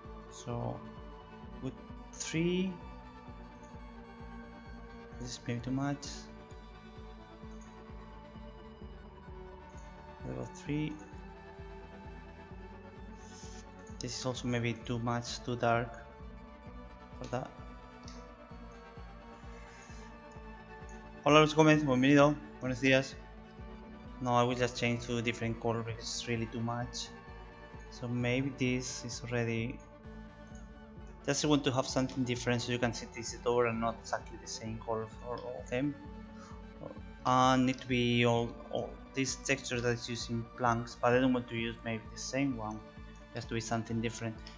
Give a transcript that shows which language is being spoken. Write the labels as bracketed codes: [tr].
[en] So with 3, this is maybe too much. Level 3. This is also maybe too much, too dark for that. [es] Hola Los Gómez, bienvenido, buenos días. [en] No, I will just change to a different color because it's really too much. So maybe this is already, just want to have something different so you can see this door and not exactly the same color for all of them. And need to be all this texture that's using planks, but I don't want to use maybe the same one, just to be something different.